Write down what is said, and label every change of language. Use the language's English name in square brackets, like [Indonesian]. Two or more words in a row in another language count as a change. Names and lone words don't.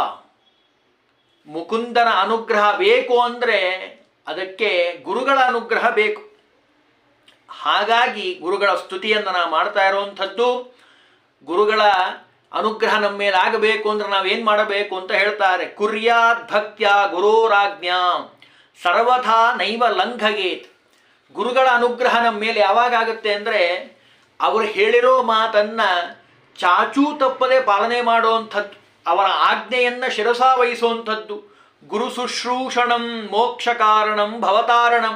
[Kannada] ಮುಕುಂದನ ಅನುಗ್ರಹ ಬೇಕು ಅಂದರೆ ಅದಕ್ಕೆ ಗುರುಗಳ ಅನುಗ್ರಹ ಬೇಕು. ಹಾಗಾಗಿ ಗುರುಗಳ ಸ್ತುತಿಯನ್ನು ನಾವು ಮಾಡ್ತಾ ಇರುವಂಥದ್ದು. ಗುರುಗಳ ಅನುಗ್ರಹ ನಮ್ಮ ಮೇಲೆ ಆಗಬೇಕು ಅಂದರೆ ನಾವೇನು ಮಾಡಬೇಕು ಅಂತ ಹೇಳ್ತಾರೆ. [Sanskrit] ಕುರ್ಯಾತ್ ಭಕ್ತ್ಯ ಗುರೋರಾಜ್ಞಾ ಸರ್ವಥಾ ನೈವ ಲಂಘಗೇತ್. [Kannada] ಗುರುಗಳ ಅನುಗ್ರಹ ನಮ್ಮ ಮೇಲೆ ಯಾವಾಗ ಆಗುತ್ತೆ ಅಂದರೆ, ಅವರು ಹೇಳಿರೋ ಮಾತನ್ನು ಚಾಚೂ ತಪ್ಪದೆ ಪಾಲನೆ ಮಾಡುವಂಥದ್ದು, ಅವರ ಆಜ್ಞೆಯನ್ನು ಶಿರಸಾವಹಿಸುವಂಥದ್ದು. [Sanskrit] ಗುರು ಶುಶ್ರೂಷಣಂ ಮೋಕ್ಷ ಕಾರಣಂ ಭವತಾರಣಂ.